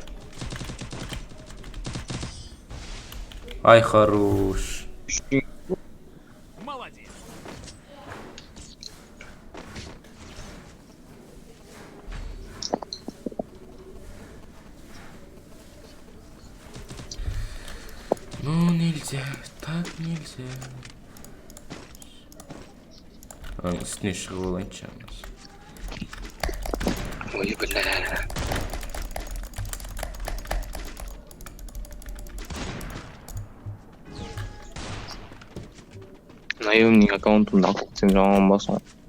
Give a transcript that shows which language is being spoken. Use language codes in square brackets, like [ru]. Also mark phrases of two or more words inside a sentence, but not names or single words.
[ru] Ай, хорош. Молодец. Ну, нельзя. Так нельзя. [kk] Үстіне шығып олайынша. [ru] Ой, бля. [kk] Наемник аккаунтымды алып сен жаман басың.